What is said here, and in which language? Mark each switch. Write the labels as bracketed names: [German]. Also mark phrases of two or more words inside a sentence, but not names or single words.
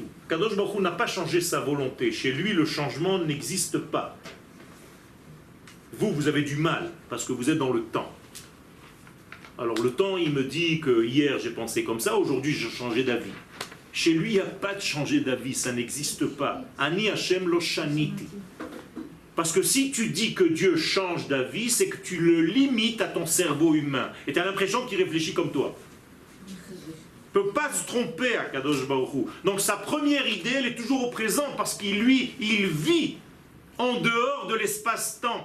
[Hebrew] קדוש ברוך הוא [French] n'a pas changé sa volonté. Chez lui, le changement n'existe pas. Vous avez du mal, parce que vous êtes dans le temps. Alors le temps, il me dit que hier j'ai pensé comme ça, aujourd'hui j'ai changé d'avis. Chez lui, il n'y a pas de changer d'avis, ça n'existe pas. [Hebrew] אני השם לא שניתי. [French] Parce que si tu dis que Dieu change d'avis, c'est que tu le limites à ton cerveau humain. Et tu as l'impression qu'il réfléchit comme toi. Il ne peut pas se tromper à [Hebrew] קדוש ברוך הוא. [French] Donc sa première idée, elle est toujours au présent, parce qu'il vit en dehors de l'espace-temps.